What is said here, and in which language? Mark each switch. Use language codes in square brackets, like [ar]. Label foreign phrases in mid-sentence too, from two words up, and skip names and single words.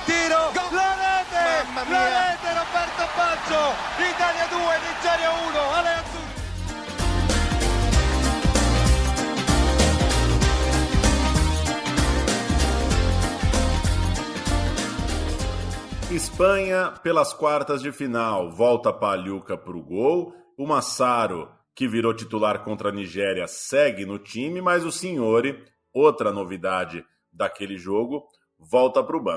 [it] tiro, la rete, Roberto Baggio, Italia 2, Nigeria 1, alle azzurri. [pt] Espanha pelas quartas de final, volta Pagliuca pro gol, o Massaro, que virou titular contra a Nigéria, segue no time, mas o Signori, outra novidade daquele jogo, volta para o banco.